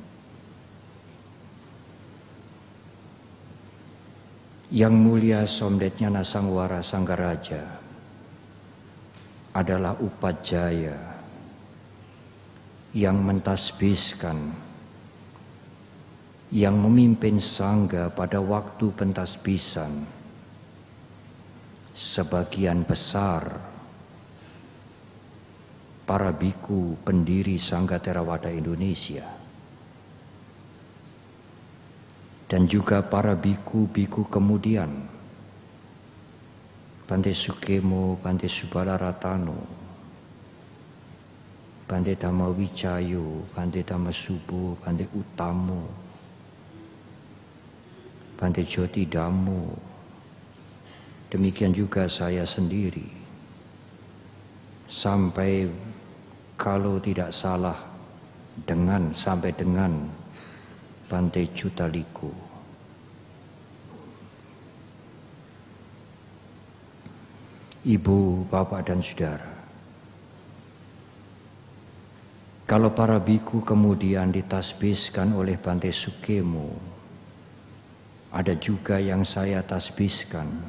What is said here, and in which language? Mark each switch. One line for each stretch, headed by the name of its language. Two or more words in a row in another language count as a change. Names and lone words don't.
Indonesian: Yang Mulia Somdet Nyana Sangwara Sanggaraja adalah upajaya yang mentasbihkan, yang memimpin sangga pada waktu pentasbisan sebagian besar para biku pendiri Sangga Theravada Indonesia dan juga para biku-biku kemudian, Bante Sukemo, Bante Subalaratano, Bante Dhamma Wicayo, Bante Dhamma Subo, Bante Utamo, Bante Joti Dhammo, demikian juga saya sendiri, sampai kalau tidak salah sampai dengan Bante Jutaliko. Ibu, bapak, dan saudara, kalau para biku kemudian ditasbihkan oleh Bante Sukemo, ada juga yang saya tasbihkan.